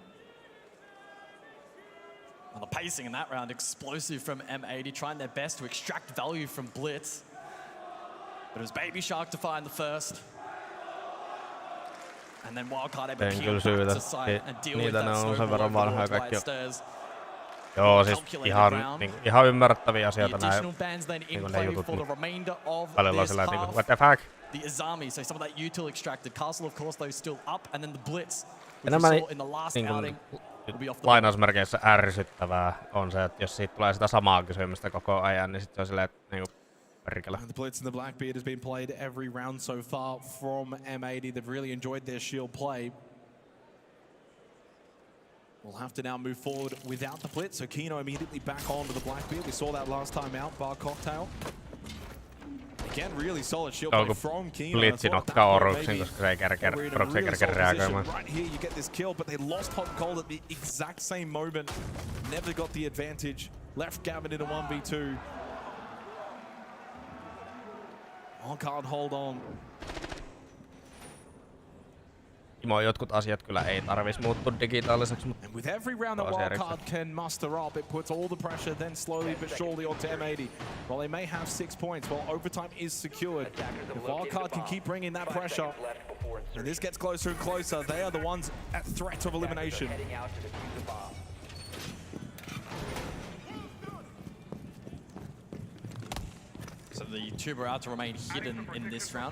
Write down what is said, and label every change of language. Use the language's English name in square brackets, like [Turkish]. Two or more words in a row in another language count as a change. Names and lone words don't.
[English] Well, the pacing in that round, explosive from M80, trying their best to extract value from Blitz. But it was Baby Shark to find the first. And then Wildcard able to keep back to sight and deal with that snowball overlord white stairs. [Finnish] Joo, siis ihan ymmärrettäviä asioita näin. [English] Additional bans then in play for the remainder of [Finnish] Välillä on [English] this [Finnish] sillä niinku, [English] half. what the fuck? The Azami, so some of that util extracted. Castle, of course, though, still up. And then the Blitz, which we [Finnish] Enemmän [English] saw in the last outing. [Finnish] lainausmerkeissä ärsyttävää on se, että jos siitä tulee sitä samaa kysymystä koko ajan, niin sitten se on silleen, että niinku perkele. [English] The Blitz and the Blackbeard has been played every round so far from M80. They've really enjoyed their shield play. We'll have to now move forward without the Blitz, so Kino immediately back onto the Blackbeard. We saw that last time out, bar cocktail. Again, really solid shield play from Kino. [Finnish] Blitzin ottaa Oruksin, koska se ei kerkeä reagoimaan. [English] Right here, you get this kill, but they lost hot and cold at the exact same moment. Never got the advantage. Left Gavin in a 1v2. Wildcard hold on. [Finnish] Imo, jotkut asiat kyllä ei tarvis muuttua digitaaliseksi, mutta [English] with every round that Wildcard can muster up, it puts all the pressure then slowly but surely onto M80. While they may have 6 points, while overtime is secured, if Wildcard can keep bringing that pressure, and this gets closer and closer, they are the ones at threat of elimination. So the tuber out to remain hidden in this round.